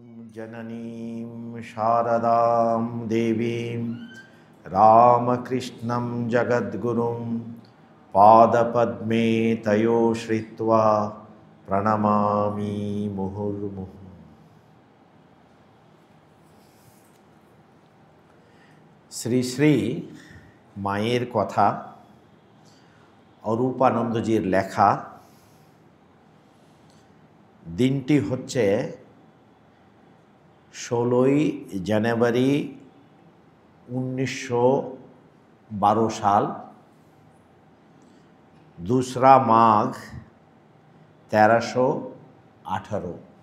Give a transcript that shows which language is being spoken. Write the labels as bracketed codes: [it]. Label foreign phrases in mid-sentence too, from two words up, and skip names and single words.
[sa] जननीं शारदां देवीं रामकृष्णं जगद्गुरुं पादपद्मे तयो श्रित्वा प्रणमामि मुहुर्मुहुः। [bn] শ্রী শ্রী মায়ের কথা অরূপানন্দজির লেখা। দিনটি হচ্ছে 16ই জানুয়ারি 1912 সাল, 2রা মাঘ 1318।